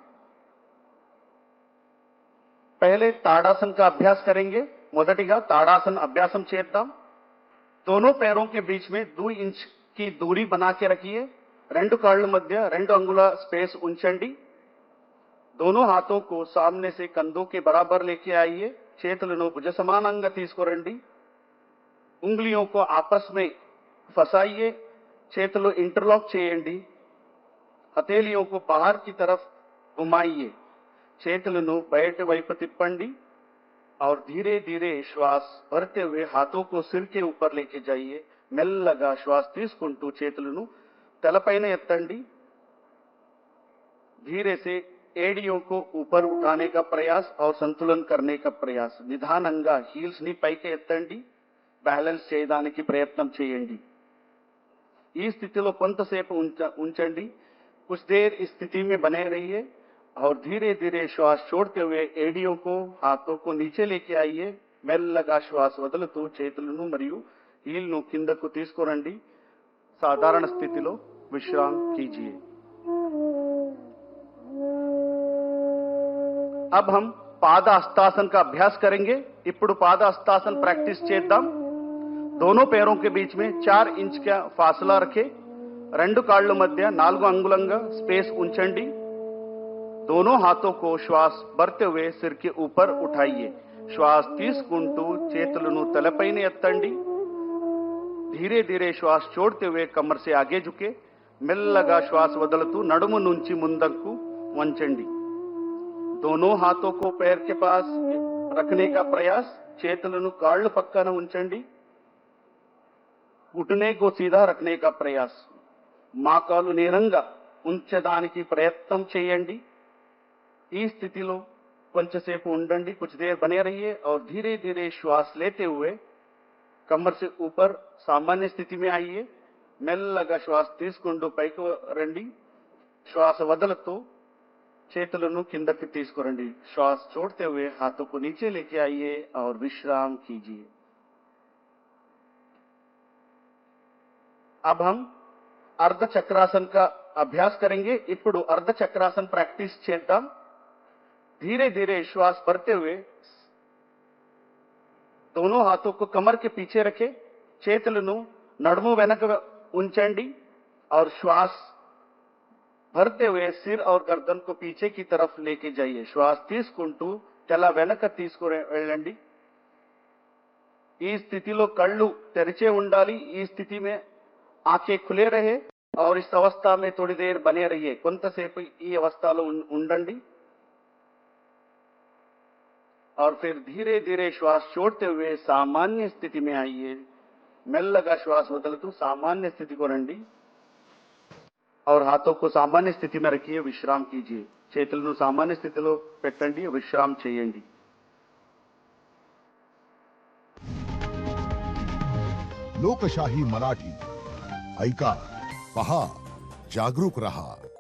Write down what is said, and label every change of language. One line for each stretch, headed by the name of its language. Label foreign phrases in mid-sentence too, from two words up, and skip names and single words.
Hindi: पहले ताड़ासन का अभ्यास करेंगे
Telugu: మొదటిగా తాడాసన అభ్యాసం చేద్దాం
Hindi: दोनों पैरों के बीच में 2 इंच की दूरी बना के रखिए
Telugu: రెండు కాళ్ళ మధ్య 2 అంగుళ స్పేస్ ఉంచండి
Hindi: दोनों हाथों को सामने से कंधों के बराबर लेके आइए
Telugu: చేతులను భుజ సమానంగా తీసుకురండి
Hindi: उंगलियों को आपस में फंसाइए
Telugu: చేతులు ఇంటర్‌లాక్ చేయండి
Hindi: हथेलियों को बाहर की तरफ घुमाइए
Telugu: చేతులను బయట వైపు తిప్పండి
Hindi: और धीरे धीरे श्वास भरते हुए हाथों को सिर के ऊपर लेके जाइए
Telugu: మెల్లగా శ్వాస తీసుకుంటూ చేతులను తలపైన ఎత్తండి
Hindi: धीरे से एड़ियों को ऊपर उठाने का प्रयास और संतुलन करने का प्रयास నిదానంగా
Telugu: హీల్స్ ని పైకి ఎత్తండి బ్యాలెన్స్ చేయడానికి ప్రయత్నం చేయండి ఈ స్థితిలో కొంతసేపు ఉంచండి
Hindi: कुछ देर इस स्थिति में बने रहिए और धीरे धीरे श्वास छोड़ते हुए एड़ियों को हाथों को नीचे लेके आइए
Telugu: మెల్లగా శ్వాస వదులుతూ చేతులను మరియు హీల్ను కిందకు తీసుకురండి సాధారణ స్థితిలో
Hindi: विश्राम कीजिए अब हम पाद हस्तासन का अभ्यास करेंगे
Telugu: ఇప్పుడు పాద హస్తాసన ప్రాక్టీస్ చేద్దాం
Hindi: दोनों पैरों के बीच में 4 इंच का फासला रखें
Telugu: రెండు కాళ్ళ మధ్య 4 అంగుళంగా స్పేస్ ఉంచండి
Hindi: दोनों हाथों को श्वास भरते हुए सिर के ऊपर उठाइए
Telugu: శ్వాస తీసుకుంటూ చేతులను తలపైన ఎత్తండి
Hindi: धीरे धीरे श्वास छोड़ते हुए कमर से आगे झुके
Telugu: మెల్లగా శ్వాస వదులుతూ నడుము నుంచి ముందుకు వంచండి
Hindi: दोनों हाथों को पैर के पास रखने का प्रयास
Telugu: చేతులను కాళ్ళు పక్కన ఉంచండి
Hindi: घुटने को सीधा रखने का प्रयास
Telugu: మోకాలు నేరంగా ఉంచడానికి ప్రయత్నం చేయండి ఈ స్థితిలో కొంచెంసేపు ఉండండి
Hindi: कुछ देर बने रहिए और धीरे धीरे श्वास लेते हुए कमर से ऊपर सामान्य स्थिति में आइए
Telugu: మెల్లగా శ్వాస తీసుకుంటూ పైకి రండి శ్వాస వదులుతూ చేతులను కిందకి తీసుకురండి
Hindi: श्वास छोड़ते हुए हाथों को नीचे लेके आइए और विश्राम कीजिए अब हम अर्ध चक्रासन का अभ्यास करेंगे
Telugu: ఇప్పుడు అర్ధ చక్రాసన ప్రాక్టీస్ చేద్దాం
Hindi: धीरे धीरे श्वास भरते हुए दोनों हाथों को कमर के पीछे रखें
Telugu: చేతులను నడుము వెనక ఉంచండి
Hindi: और श्वास भरते हुए सिर और गर्दन को पीछे की तरफ लेके जाइए
Telugu: శ్వాస తీసుకుంటూ తల వెనక తీసుకుని వెళ్ళండి ఈ స్థితిలో కళ్ళు తెరిచే ఉండాలి
Hindi: ई स्थिति में आंखें खुले रहे और इस अवस्था में थोड़ी देर बने रहिए
Telugu: కొంతసేపు ఈ అవస్థలో ఉండండి
Hindi: और फिर धीरे धीरे श्वास छोड़ते हुए सामान्य स्थिति में आइए
Telugu: మెల్లగా శ్వాస వదులుతూ సామాన్య స్థితి కో రండి
Hindi: और हाथों को सामान्य स्थिति में रखिए विश्राम कीजिए
Telugu: చేతులను సామాన్య స్థితిలో పెట్టండి విశ్రామ చేయండి
Marathi: लोकशाही मराठी ऐका पहा जागरूक रहा।